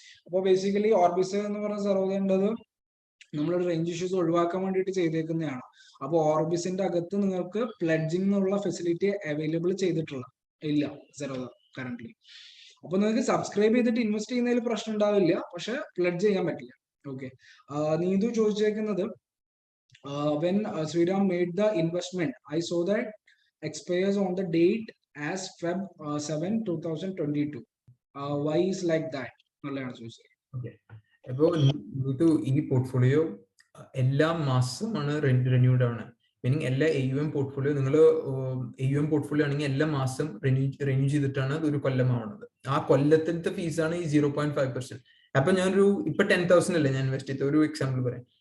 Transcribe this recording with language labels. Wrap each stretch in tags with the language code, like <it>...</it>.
<ml>അപ്പോൾ basically Orbis എന്ന് പറഞ്ഞ സെറോദയുടേത് നമ്മളൊരു റേഞ്ച് ഇഷ്യൂസ് ഒഴിവാക്കാൻ വേണ്ടിയിട്ട് ചെയ്തേക്കുന്നതാണ്. അപ്പോൾ ഓർബിസിന്റെ അകത്ത് നിങ്ങൾക്ക് പ്ലഡ്ജിങ് എന്നുള്ള ഫെസിലിറ്റി അവൈലബിൾ ചെയ്തിട്ടുള്ള ഇല്ല സെറോദ കറന്റ്ലി. അപ്പൊ നിങ്ങൾക്ക് സബ്സ്ക്രൈബ് ചെയ്തിട്ട് ഇൻവെസ്റ്റ് ചെയ്യുന്നതിൽ പ്രശ്നം ഉണ്ടാവില്ല, പക്ഷെ പ്ലഡ്ജ് ചെയ്യാൻ പറ്റില്ല. Okay, Neethu ചോദിച്ചേക്കുന്നത്</ml> <en>when Sriram made the investment, I saw that expires on the date as Feb 7, 2022. Why is like that?</en> <ml>നല്ലതാണ് ചോദിച്ചത്. ഓക്കെ, അപ്പോ ഈ പോർട്ട്ഫോളിയോ എല്ലാ മാസമാണ് റിന്യൂഡ് ആണ്. മീനിങ് എല്ലാ AUM പോർട്ട്ഫോളിയോ നിങ്ങൾ AUM പോർട്ട്ഫോളിയോ ആണെങ്കിൽ എല്ലാ മാസം റിന്യൂ ചെയ്തിട്ടാണ് അത് ഒരു കൊല്ലമാവുന്നത്. ആ കൊല്ലത്തിലത്തെ ഫീസാണ് ഈ 0.5%. അപ്പൊ ഞാനൊരു ഇപ്പൊ 10,000 അല്ലേ ഞാൻ ഇൻവെസ്റ്റ് ചെയ്ത, ഒരു എക്സാമ്പിൾ പറയാം.</ml>